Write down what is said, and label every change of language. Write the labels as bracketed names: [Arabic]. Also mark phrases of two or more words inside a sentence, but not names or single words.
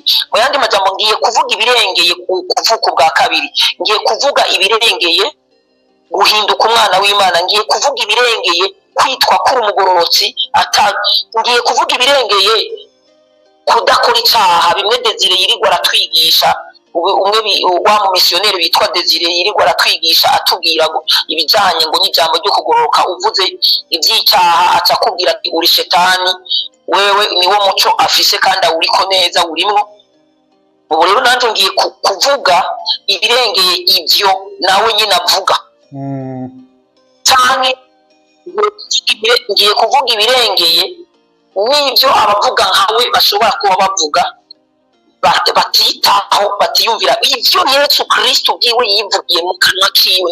[Rundi] Mu yandi majambo ngiye kuvuga ibirengeye kuvuka bwa kabiri, ngiye kuvuga ibirengeye guhinduka umwana w'Imana, ngiye kuvuga ibirengeye kwitwa kuri umugororotsi, ngiye kuvuga ibirengeye kudakora icyaha, bimwe Desire yirirwa aratwigisha. Umwe wa mu missionnaire witwa Desire yirirwa aratwigisha atubwira ngo ibijyanye ngo n'ijambo ryo kugororoka, uvuze iby'icyaha acakubwira ati uri shetani, wewe niwo muco afise kandi awuriko neza urimo. Ubu rero nanjye ngiye kuvuga ibirengeye ibyo nawe nyine avuga, cyane ngiye kuvuga ibirengeye n'ibyo abavuga nkawe bashobora kuba bavuga batitaho, batiyumvira ibyo Yesu Kristo bwiwe yivugiye mu kanwa kiwe.